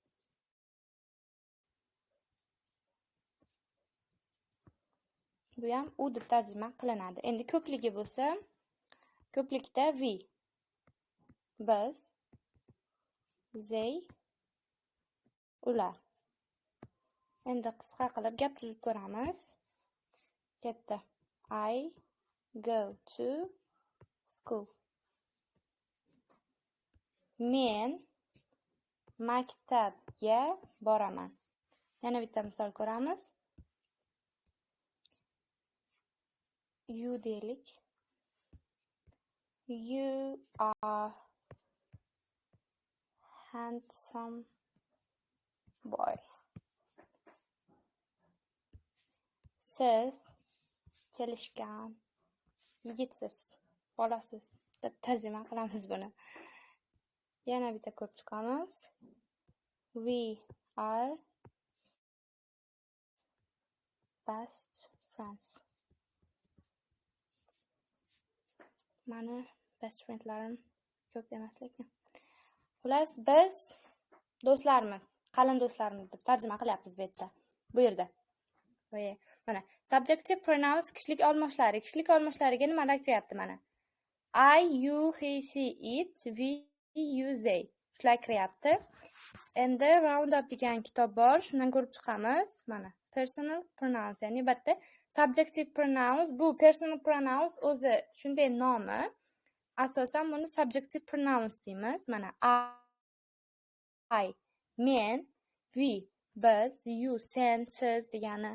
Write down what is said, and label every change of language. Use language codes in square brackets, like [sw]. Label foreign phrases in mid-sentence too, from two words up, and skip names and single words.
[uz] Bu ham u deb tarjima qilinadi. Endi ko'pligi bo'lsa, ko'plikda we, biz, they, ular. Endi qisqa qilib gap tuzib ko'ramiz. Katta. [en] I go to school. [uz] Men maktabga boraman. Yana bitta misol ko'ramiz. You deylik. [en] You are handsome boy. [uz] Siz kelishgan yigitsiz, bolasiz deb tarjima qilamiz buni. Yana bitta ko'rib chiqamiz. [en] We are best friends. [uz] Mani [en] best friendlarim [uz] ko'p emas lekin. Xullas, biz do'stlarimiz, qalin do'stlarimiz deb tarjima qilyapmiz bu yerda. Bu yerda. Mana [en] subjective pronouns [uz] kishilik olmoshlari. Kishilik olmoshlariga nimalar kiryapti mana? [en] I, you, he, she, it, we, you, they. [uz] Shular kiryapti. Endi [en] round up [uz] degan kitob bor, shundan ko'rib chiqamiz. Mana [en] personal pronouns, [uz] ya'ni albatta [en] subjective pronouns. [uz] Bu [en] personal pronouns [uz] o'zi shunday nomi. Asosan buni [en] subjective pronouns [uz] deymiz. Mana I, men, we, biz, you, sen, siz degani.